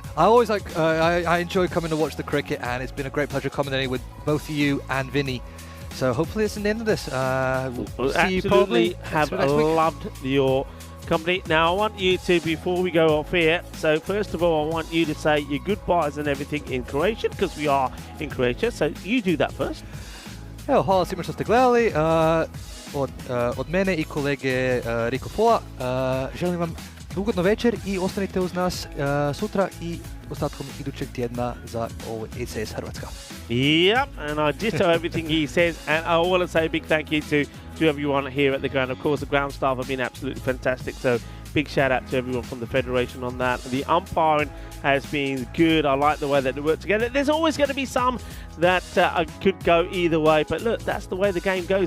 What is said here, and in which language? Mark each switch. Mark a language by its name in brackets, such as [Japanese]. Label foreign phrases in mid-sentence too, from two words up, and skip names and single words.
[English] I always I enjoy coming to watch the cricket, and it's been a great pleasure commentating with both of you and Vinny. So hopefully it's the end of this. Well, see you probably have next week. loved your company. Now I want you to, before we go off here, so first of all I want you to say your goodbyes and everything in Croatian, because we are in Croatia, so you do that first. [Croatian] Evo, hvala svima što ste gledali. Od mene I kolege Riko Fola želim vam ugodno večer I ostanite uz nas sutra I ostatkom idućeg tjedna za ovo ECS Hrvatska. [English] Yep, and I ditto everything he says, and I want to say a big thank you to everyone here at the ground. Of course, the ground staff have been absolutely fantastic, so big shout out to everyone from the Federation on that. The umpiring has been good. I like the way that they work together. There's always going to be some that could go either way, but look, that's the way the game goes.